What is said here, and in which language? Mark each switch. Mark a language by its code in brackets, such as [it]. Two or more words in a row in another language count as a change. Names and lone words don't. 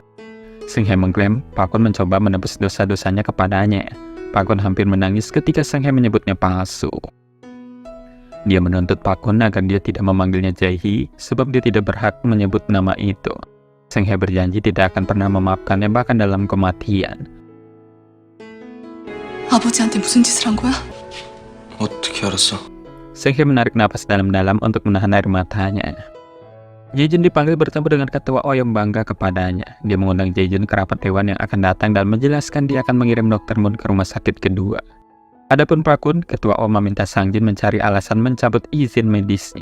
[id] Seng Hae mengklaim Pak Kun mencoba menebus dosa-dosanya kepadanya. Pak Kun hampir menangis ketika Seng Hae menyebutnya palsu. Dia menuntut Pak Kun agar dia tidak memanggilnya Jae-hee sebab dia tidak berhak menyebut nama itu. Seng Hae berjanji tidak akan pernah memaafkannya bahkan dalam kematian. [ko] 아버지한테 무슨 짓을 한 거야? 어떻게 알았어? [id] Seng Hae menarik napas dalam-dalam untuk menahan air matanya. Jae-jun dipanggil bertemu dengan ketua O yang bangga kepadanya. Dia mengundang Jae-jun ke rapat dewan yang akan datang dan menjelaskan dia akan mengirim Dr. Moon ke rumah sakit kedua. Adapun Pak Kun, ketua O meminta Sang Jin mencari alasan mencabut izin medisnya.